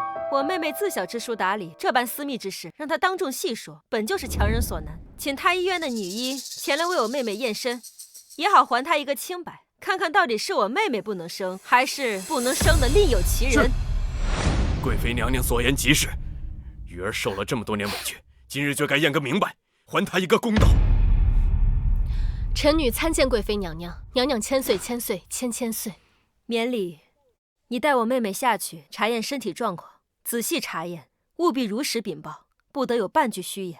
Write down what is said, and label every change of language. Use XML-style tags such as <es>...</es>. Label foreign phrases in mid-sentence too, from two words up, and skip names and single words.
<zh>我妹妹自小知书达理，这般私密之事，讓她當眾細說，本就是強人所難。請太醫院的女醫前來為我妹妹驗身，也好還她一個清白，看看到底是我妹妹不能生，還是不能生的另有其人。貴妃娘娘所言極是，玉兒受了這麼多年委屈，今日就該驗個明白，還她一個公道。臣女參見貴妃娘娘，娘娘千歲千歲千千歲。免禮，你帶我妹妹下去查驗身體狀況，仔細查驗，務必如實稟報，不得有半句虛言。</zh>